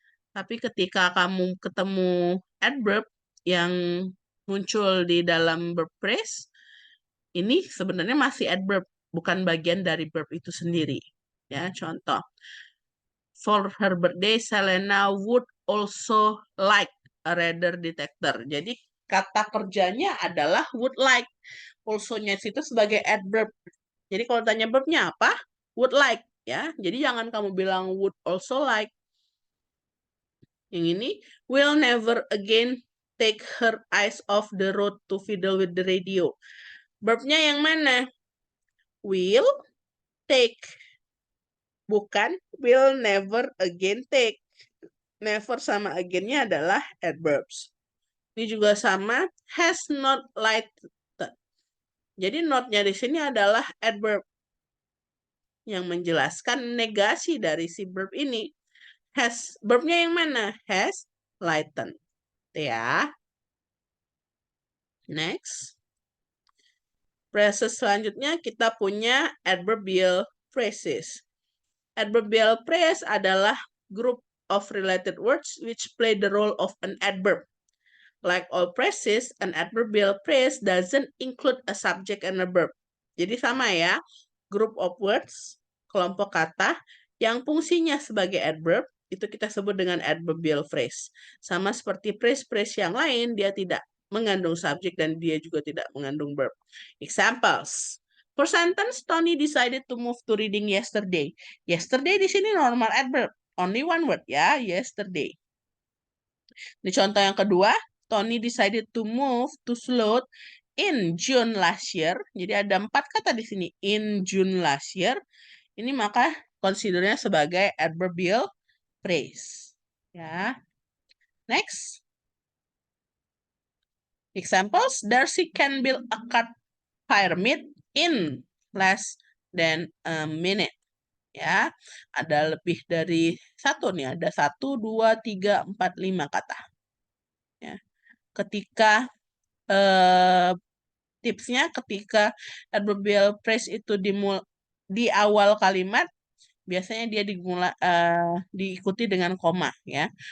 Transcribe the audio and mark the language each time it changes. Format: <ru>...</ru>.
<id>Tapi ketika kamu ketemu adverb yang muncul di dalam verb phrase, ini sebenarnya masih adverb, bukan bagian dari verb itu sendiri. Ya, contoh.</id> <en>For her birthday, Selena would also like a radar detector.</en> <id>Jadi kata kerjanya adalah would like. Also-nya situ sebagai adverb. Jadi kalau tanya verbnya apa? Would like. Ya, jadi jangan kamu bilang would also like. Yang ini,</id> <en>will never again take her eyes off the road to fiddle with the radio.</en> <id>Verbnya yang mana?</id> <en>Will take.</en> <id>Bukan</id> <en>will never again take.</en> <id>Never sama again-nya adalah adverbs. Ini juga sama, has not lighted. Jadi not-nya di sini adalah adverb yang menjelaskan negasi dari si verb ini. Has, verbnya yang mana? Has lightened. Ya. Next. Phrases selanjutnya kita punya adverbial phrases.</id> <en>Adverbial phrase adalah group of related words which play the role of an adverb. Like all phrases, an adverbial phrase doesn't include a subject and a verb.</en> <id>Jadi sama ya,</id> <en>group of words,</en> <id>kelompok kata yang fungsinya sebagai adverb, itu kita sebut dengan adverbial phrase. Sama seperti phrase-phrase yang lain, dia tidak mengandung subjek dan dia juga tidak mengandung verb.</id> <en>Examples. For sentence, Tony decided to move to reading yesterday. Yesterday</en> <id>di sini</id> <en>normal adverb. Only one word ya, yesterday.</en> <id>Di contoh yang kedua,</id> <en>Tony decided to move to Slough in June last year.</en> <id>Jadi ada 4 kata di sini.</id> <en>In June last year.</en> <id>Ini maka considernya sebagai adverbial phrase. Ya. Next.</id> <en>Examples, Darcy can build a car pyramid in less than a minute.</en> <id>Ya, ada lebih dari satu nih, ada 1, 2, 3, 4, 5 kata. Ya. Ketika tipsnya ketika adverbial phrase itu di awal kalimat, biasanya dia diikuti dengan koma ya.</id>